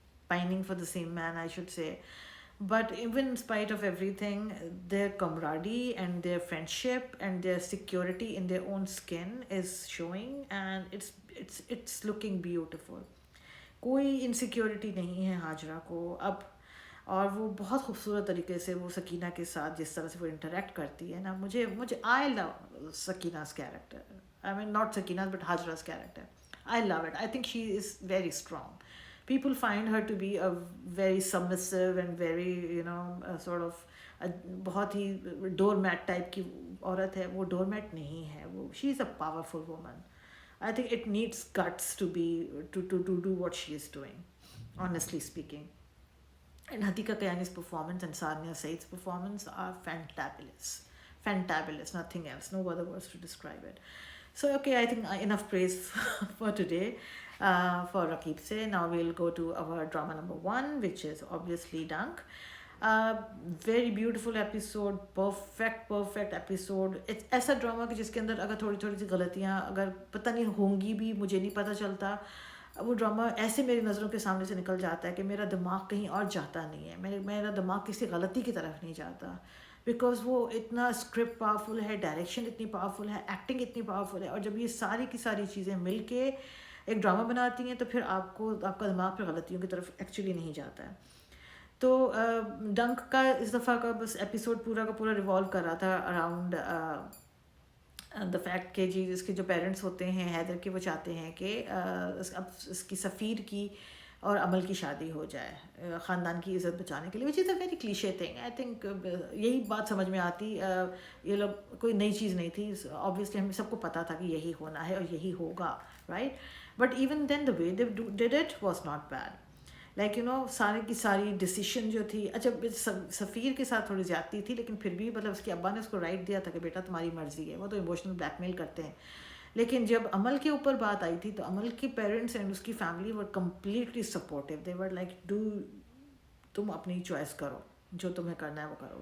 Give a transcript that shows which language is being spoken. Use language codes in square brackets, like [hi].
[en] pining for the same man, I should say, but even in spite of everything, their camaraderie and their friendship and their security in their own skin is showing, and it's looking beautiful. [ur] کوئی insecurity نہیں ہے حاجرہ کو اب, اور وہ بہت خوبصورت طریقے سے وہ سکینہ کے ساتھ جس طرح سے وہ انٹریکٹ کرتی ہے نا, مجھے [en] I love Sakina's character. I mean not Sakina's but Hajra's character. I love it. I think she is very strong. People find her to be a very submissive and very sort of [ur] بہت ہی ڈور میٹ ٹائپ کی عورت ہے. وہ ڈور میٹ نہیں ہے, وہ [en] She is a powerful woman. I think it needs guts to do what she is doing, honestly speaking. And Hatika Kayani's performance and Sania Said's performance are fantabulous, nothing else, no other words to describe it. So okay, I think enough praise for today for Raqib Se. Now we'll go to our drama number 1, which is obviously Dunk. Very beautiful episode, perfect episode. [ur] ایسا drama کہ جس کے اندر اگر تھوڑی سی غلطیاں اگر پتہ نہیں ہوں گی بھی, مجھے نہیں پتہ چلتا, وہ ڈرامہ ایسے میری نظروں کے سامنے سے نکل جاتا ہے کہ میرا دماغ کہیں اور جاتا نہیں ہے, میرا دماغ کسی غلطی کی طرف نہیں جاتا, بیکاز وہ اتنا اسکرپٹ پاورفل ہے, ڈائریکشن اتنی پاورفل ہے, ایکٹنگ اتنی پاورفل ہے, اور جب یہ ساری کی ساری چیزیں مل کے ایک ڈرامہ بناتی ہیں تو پھر آپ کا دماغ پھر غلطیوں کی طرف ایکچولی نہیں جاتا ہے. تو ڈنک کا اس دفعہ کا بس ایپیسوڈ پورا کا پورا ریوالو کر رہا تھا [en] around the fact [ur] کہ جی اس کے جو پیرنٹس ہوتے ہیں حیدر کے وہ چاہتے ہیں کہ اب اس کی سفیر کی اور عمل کی شادی ہو جائے خاندان کی عزت بچانے کے لیے, [en] Which is a very cliché thing. I think [ur] یہی بات سمجھ میں آتی, یہ لوگ کوئی نئی چیز نہیں تھی, آبویسلی ہمیں سب کو پتہ تھا کہ یہی ہونا ہے اور یہی ہوگا, right. [en] But even then the way they did it was not bad. [ur] Like سارے کی ساری ڈیسیشن جو تھی, اچھا سفیر کے ساتھ تھوڑی زیادتی تھی لیکن پھر بھی مطلب اس کے ابا نے اس کو رائٹ دیا تھا کہ بیٹا تمہاری مرضی ہے, وہ تو ایموشنل بلیک میل کرتے ہیں. لیکن جب عمل کے اوپر بات آئی تھی تو عمل کے پیرنٹس اینڈ اس کی family [en] Were completely supportive. They were like do, [ur] تم اپنی چوائس کرو, جو تمہیں کرنا ہے وہ کرو.